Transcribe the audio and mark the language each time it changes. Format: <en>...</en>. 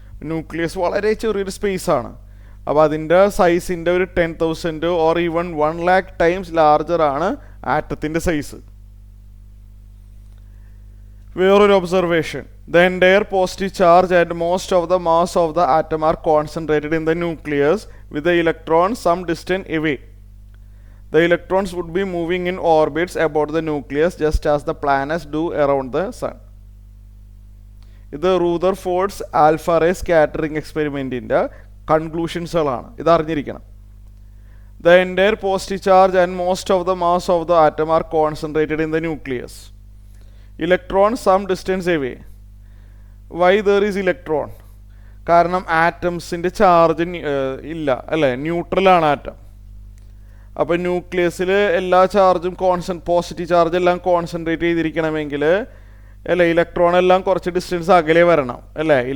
<ml>Nucleus വളരെ ചെറിയൊരു space ആണ്. അപ്പോൾ അതിൻ്റെ സൈസിൻ്റെ ഒരു 10,000 or even 1 lakh times larger ആണ് ആറ്റത്തിൻ്റെ സൈസ്.</ml> <en>വേറൊരു observation, the entire positive charge and most of the mass of the atom are concentrated in the nucleus with the electron some distance away. The electrons would be moving in orbits about the nucleus just as the planets do around the sun.</en> <ml>ഇത് റൂദർഫോർഡ്സ് alpha ray scattering എക്സ്പെരിമെൻറ്റിൻ്റെ കൺക്ലൂഷൻസുകളാണ്. ഇത് അറിഞ്ഞിരിക്കണം.</ml> <en>The entire positive charge and most of the mass of the atom are concentrated in the nucleus. Electrons some distance away. Why there is electron?</en> <ml>കാരണം ആറ്റംസിൻ്റെ charge ഇല്ല അല്ലേ, ന്യൂട്രലാണ് atom. അപ്പോൾ ന്യൂക്ലിയസിൽ എല്ലാ ചാർജും positive charge എല്ലാം concentrate ചെയ്തിരിക്കണമെങ്കിൽ അല്ലേ ഇലക്ട്രോൺ എല്ലാം കുറച്ച് ഡിസ്റ്റൻസ് അകലെ വരണം അല്ലേ.</ml>